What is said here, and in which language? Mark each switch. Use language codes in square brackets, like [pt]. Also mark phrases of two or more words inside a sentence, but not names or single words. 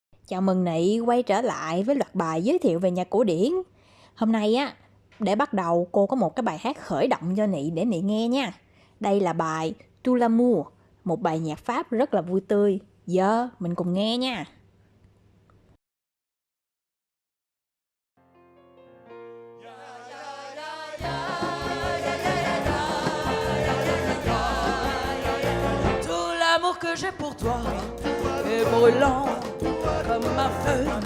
[vi] Chào mừng Nị quay trở lại với loạt bài giới thiệu về nhạc cổ điển. Hôm nay á, để bắt đầu cô có một cái bài hát khởi động cho Nị để Nị nghe nha. Đây là bài Tout l'amour, một bài nhạc Pháp rất là vui tươi. Giờ mình cùng nghe nha. [fr] Tout l'amour que j'ai pour toi est brûlant comme un feu.